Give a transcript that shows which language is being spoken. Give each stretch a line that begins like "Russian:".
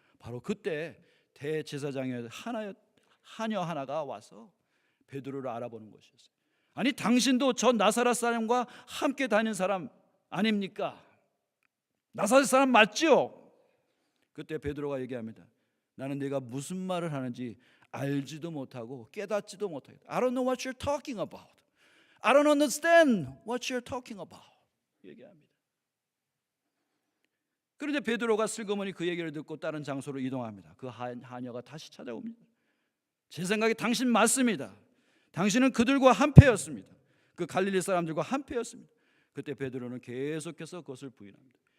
Korean: 바로 그때 대제사장의 하녀 하나가 와서 베드로를 알아보는 것이었어요. 아니 당신도 저 나사렛 사람과 함께 다닌 사람 아닙니까? 나사렛 사람 맞죠? 그때 베드로가 얘기합니다. 나는 네가 무슨 말을 하는지 알지도 못하고 깨닫지도 못하겠다.
English: I don't know what you're talking about. I don't understand what you're talking about.
Korean: 얘기합니다. 그런데 베드로가 슬그머니 그 얘기를 듣고 다른 장소로 이동합니다. 그 하녀가 다시 찾아옵니다. 제 생각에 당신 맞습니다. 당신은 그들과 한패였습니다. 그 갈릴리 사람들과 한패였습니다. 그때 베드로는 계속해서 그것을 부인합니다.